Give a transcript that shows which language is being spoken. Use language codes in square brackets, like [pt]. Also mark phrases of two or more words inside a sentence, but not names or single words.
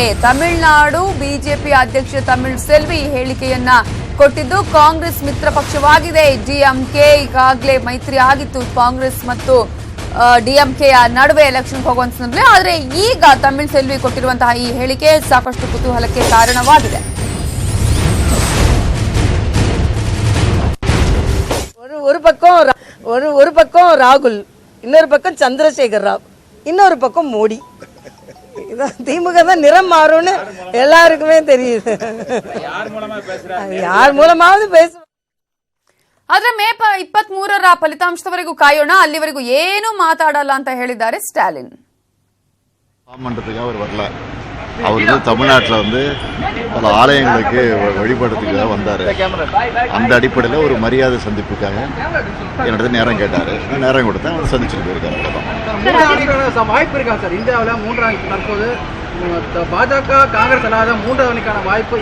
[kn] ತಮಿಳುನಾಡು ಬಿಜೆಪಿ ಅಧ್ಯಕ್ಷ ತಮಿಳ್ಸೆಲ್ವಿ ಹೇಳಿಕೆಯನ್ನ ಕೊಟ್ಟಿದ್ದು ಕಾಂಗ್ರೆಸ್ ಮಿತ್ರ ಪಕ್ಷವಾಗಿದೆ. ಡಿಎಂಕೆ ಈಗಾಗಲೇ ಮೈತ್ರಿ ಆಗಿತ್ತು ಕಾಂಗ್ರೆಸ್ ಮತ್ತು ಡಿಎಂಕೆಯ ನಡುವೆ ಎಲೆಕ್ಷನ್ ಹೋಗುವಂತ ಸಂದರ್ಭದಲ್ಲಿ. ಆದರೆ ಈಗ ತಮಿಳ್ಸೆಲ್ವಿ ಕೊಟ್ಟಿರುವಂತಹ ಈ ಹೇಳಿಕೆ ಸಾಕಷ್ಟು ಕುತೂಹಲಕ್ಕೆ ಕಾರಣವಾಗಿದೆ. [ta] ஒரு பக்கம் ராகுல், இன்னொரு பக்கம் சந்திரசேகர் ராவ், இன்னொரு பக்கம் மோடி. திமுக தான் நிறம் மாறும்னு எல்லாருக்குமே தெரியுது. யார் மூலமாவது பேச. [kn] ಆದ್ರೆ ಮೇ 23ರ ಫಲಿತಾಂಶದವರೆಗೂ ಕಾಯೋಣ, ಅಲ್ಲಿವರೆಗೂ ಏನು ಮಾತಾಡಲ್ಲ ಅಂತ ಹೇಳಿದ್ದಾರೆ ಸ್ಟಾಲಿನ್. [ta] அவர் வரல. அவர் வந்து தமிழ்நாட்டில் வந்து பல ஆலயங்களுக்கு வழிபடுறதுக்காக வந்தார். அந்த அடிப்படையில் ஒரு மரியாதை சந்திப்புக்காக என்னிடத்துல நேரம் கேட்டார். நேரம் கொடுத்தேன், அவர் சந்திச்சுட்டு போயிருக்காரு. வாய்ப்பு இருக்கா சார் இந்தியாவில் தற்போது பாஜக காங்கிரஸ் அல்லாத மூன்றாவதுக்கான வாய்ப்பு?